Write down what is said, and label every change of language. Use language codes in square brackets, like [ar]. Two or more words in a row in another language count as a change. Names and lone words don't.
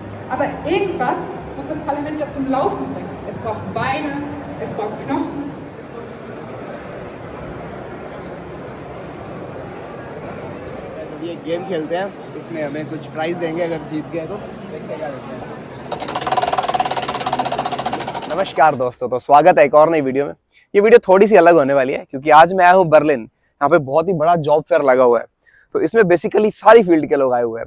[de] Aber irgendwas muss das Parlament ja zum Laufen bringen. Es braucht Beine, es braucht Knochen. [hi] ये एक गेम खेलते हैं, इसमें हमें कुछ प्राइस देंगे अगर जीत गए तो। देखते क्या देते हैं। नमस्कार दोस्तों, तो स्वागत है एक और नई वीडियो में। ये वीडियो थोड़ी सी अलग होने वाली है क्योंकि आज मैं आया हूँ बर्लिन। यहाँ पे बहुत ही बड़ा [en] job fair [hi] लगा हुआ है, तो इसमें बेसिकली सारी फील्ड के लोग आए हुए हैं।